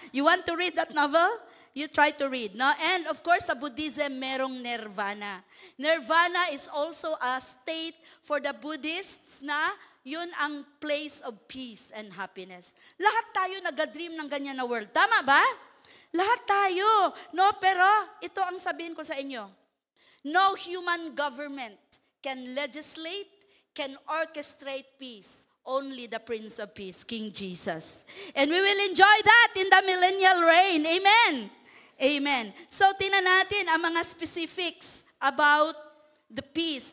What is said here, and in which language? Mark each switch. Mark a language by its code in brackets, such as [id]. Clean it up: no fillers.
[en] You want to read that novel? You try to read. No? And of course, [tl] sa Buddhism, merong nirvana. [en] Nirvana is also a state for the Buddhists [tl] na yun ang [en] place of peace and happiness. [tl] Lahat tayo nag-dream ng ganyan na world. Tama ba? Lahat tayo. No, pero ito ang sabihin ko sa inyo. [en] No human government can legislate, can orchestrate peace. Only the Prince of Peace, King Jesus. And we will enjoy that in the millennial reign. [tl] Amen. Amen. So, tingnan natin ang mga specifics [en] about the peace.